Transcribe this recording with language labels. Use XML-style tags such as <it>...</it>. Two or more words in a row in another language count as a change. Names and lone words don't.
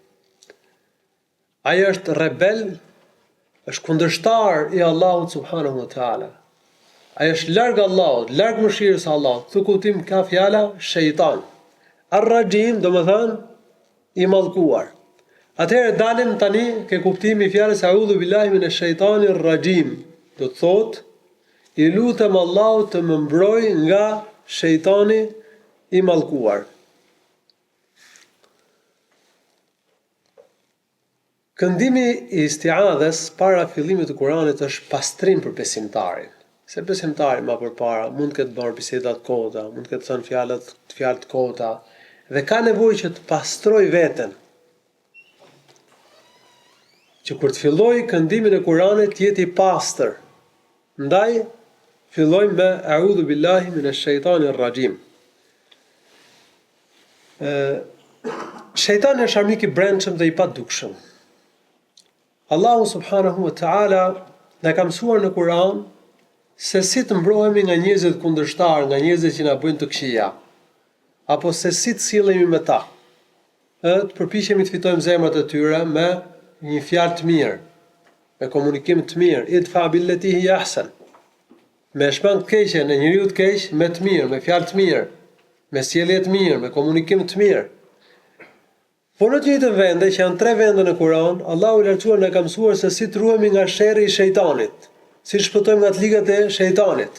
<sq>Ai është rebel, është kundërshtar i Allahut</sq> <ar>سبحانه وتعالى.</ar> <sq>Ai është larg Allahut, larg mëshirës së Allahut. Thu kuptim ka fjala shejtan. Ar-rajim do të thënë i mallkuar. Atëherë dalim tani ke kuptimi i fjalës</sq> <ar>أعوذ بالله من الشيطان الرجيم.</ar> <sq>Do të thotë i lutem Allahut të më mbroj nga shejtani i mallkuar. Këndimi i istiadhes para fillimit të Kuranit është pastrim për besimtarin. Se besimtari më përpara mund të ketë bërë biseda të kota, mund të ketë thënë fjalë të kota, dhe ka nevojë që të pastroj veten. Që kur të filloj këndimin e Kuranit të jetë i pastër. Ndaj fillojmë me</sq> <ar>أعوذ بالله من الشيطان الرجيم.</ar> <sq>Shejtani është armik i brendshëm dhe i padukshëm. Allahu</sq> <ar>سبحانه وتعالى</ar> <sq>na ka mësuar në Kur'an se si të mbrohemi nga njerëzit kundërshtar, nga njerëzit që na bëjnë të këqija, apo se si të sillemi me ta. Të përpiqemi të fitojmë zemrat e tyre me një fjalë të mirë, me komunikim të mirë,</sq> <ar>ادفع بالتي هي أحسن.</ar> <sq>Me shpang të keqen e njeriu të keq me të mirë, me fjalë të mirë, me sjellje të mirë, me komunikim të mirë. Por në të njëjtën vende, që janë 3 vende në Kur'an, Allahu i lartësuar na ka mësuar se si të ruhemi nga sherri i shejtanit, si të shpëtojmë nga të ligat e shejtanit.</sq>